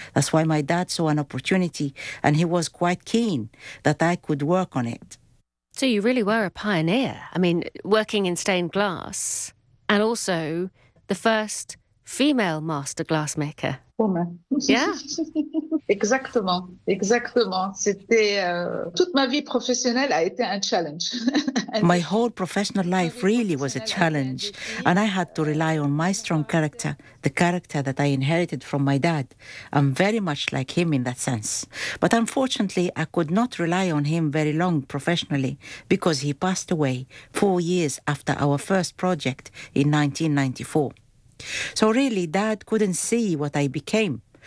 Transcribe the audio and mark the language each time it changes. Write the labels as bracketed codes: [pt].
[en] That's why my dad saw an opportunity and he was quite keen that I could work on it. So you really were a pioneer. I mean, working in stained glass and also the first female master glassmaker. Woman. Yeah. [fr] Exactement, exactement. C'était toute ma vie professionnelle a été un challenge. [en] My whole professional life really was a challenge, and I had to rely on my strong character, the character that I inherited from my dad. I'm very much like him in that sense. But unfortunately, I could not rely on him very long professionally because he passed away 4 years after our first project in 1994. So really, Dad couldn't see what I became.